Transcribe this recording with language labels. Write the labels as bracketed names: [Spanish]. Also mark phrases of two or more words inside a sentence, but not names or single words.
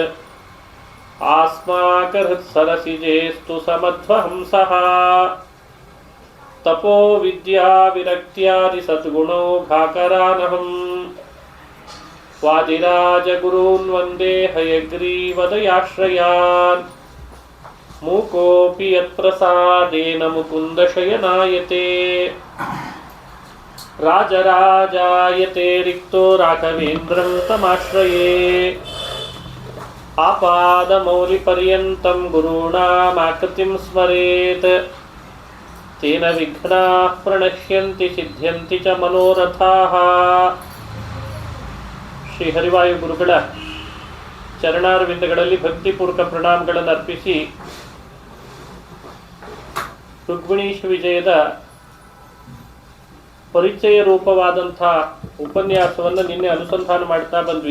[Sanskrit] ಆಸ್ಮಾಕ ಹೃತ್ಸರಸಿಜೇಸ್ತು ಸಮಧ್ವಹಂಸಃ ತಪೋ ವಿದ್ಯಾ ವಿರಕ್ತ್ಯಾದಿ ಸದ್ಗುಣೋ ಭಾಕರಾನಹಂ ವಾದಿರಾಜ ಗುರೂನ್ ವಂದೇ ಹಯಗ್ರೀವದಯಾಶ್ರಯಾನ್ ಮೂಕೋಪಿ ಯತ್ಪ್ರಸಾದೇನ ಮುಕುಂದ ಶಯನಾಯತೆ ರಾಜರಾಜಾಯತೆ ರಿಕ್ತೋ ರಾಘವೇಂದ್ರಂ ತಮಾಶ್ರಯೇ ಆಪಾದಮೌಲಿಪರ್ಯಂತಂ ಗುರುಣಾಮಾಕೃತಿಂ ಸ್ಮರೇತ್ ತೇನ ವಿಘ್ನಾಃ ಪ್ರಣಶ್ಯಂತಿ ಸಿದ್ಧ್ಯಂತಿ ಚ ಮನೋರಥಾಃ. [Kannada] ಶ್ರೀ ಹರಿವಾಯು ಗುರುಗಳ ಚರಣಾರವಿಂದಗಳಲ್ಲಿ ಭಕ್ತಿಪೂರ್ವಕ ಪ್ರಣಾಮಗಳನ್ನು ಅರ್ಪಿಸಿ ರುಕ್ಮಿಣೀಶ ವಿಜಯದ ಪರಿಚಯ ರೂಪವಾದಂಥ ಉಪನ್ಯಾಸವನ್ನು ನಿನ್ನೆ ಅನುಸಂಧಾನ ಮಾಡ್ತಾ ಬಂದ್ವಿ.